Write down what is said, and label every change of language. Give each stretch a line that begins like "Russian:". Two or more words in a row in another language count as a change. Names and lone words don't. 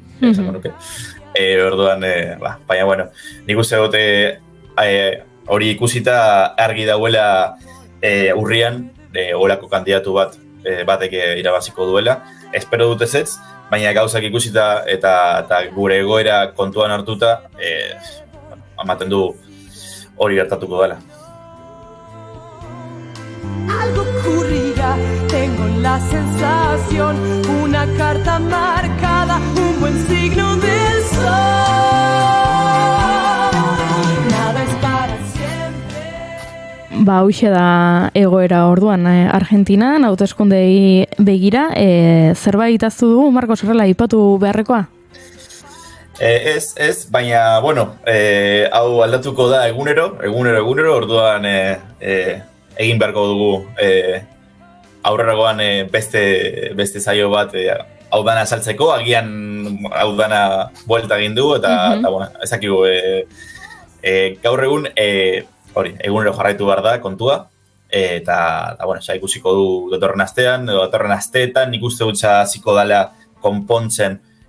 Basque: Orduan, baina, bueno, nik uste dute hori ikusita argi dauela urrian olako kandidatu batek irabaziko duela. Espero dut ezetz, baina gauzak ikusita eta gure egoera kontuan hartuta ematen du hori gertatuko dela.
Spanish: Algo ocurrirá, tengo la sensación, una carta marcada, un buen signo del sol. Nada es para siempre.
Basque: Hauxe da egoera orduan Argentinan, hauteskundei begira, zerbait aztu dugu, Marcos, horrela aipatu beharrekoa? Ez, baina, bueno, hau aldatuko da egunero, orduan egin beharko dugu aurreragoan beste zaio bat hau dana saltzeko, agian hau dana buelta egin du, eta bueno, ezakigu gaur egun, egunero jarraitu behar da kontua, eta bueno, ikusiko du datorren astean, edo datorren asteetan, nik uste gutxa hasiko dela konpontzen